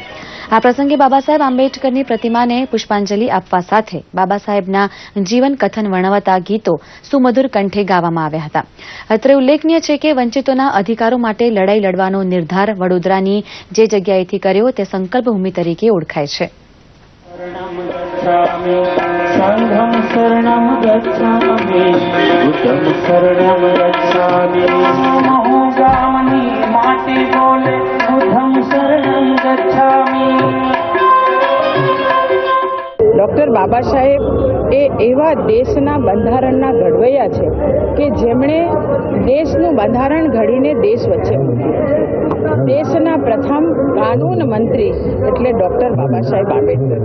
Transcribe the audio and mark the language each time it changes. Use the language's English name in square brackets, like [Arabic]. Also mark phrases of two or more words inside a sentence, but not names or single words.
[Gujarati] આ પ્રસંગે બાબા સાહેબ આંબેડકરની પ્રતિમાને પુષ્પાંજલિ આપવા સાથે બાબા સાહેબના જીવન કથન વર્ણવતા ગીતો સુમધુર કંઠે ગાવામાં આવ્યા હતા. અત્રે ઉલ્લેખનીય છે કે વંચિતોના અધિકારો માટે લડાઈ લડવાનો નિર્ધાર વડોદરાની જે જગ્યાએથી કર્યો તે સંકલ્પ ભૂમિ તરીકે ઓળખાય છે. [Pali] संघं शरणं गच्छामि बुद्धं शरणं गच्छामि महोगामि माटी बोले बुद्धं शरणं गच्छामि. [Gujarati] ડોક્ટર બાબા સાહેબ એ એવા દેશના બંધારણના ઘડવૈયા છે કે જેમણે દેશનું બંધારણ ઘડીને દેશ વચ્ચે મૂક્યું. દેશના પ્રથમ કાનૂન મંત્રી એટલે ડોક્ટર બાબા સાહેબ આંબેડકર.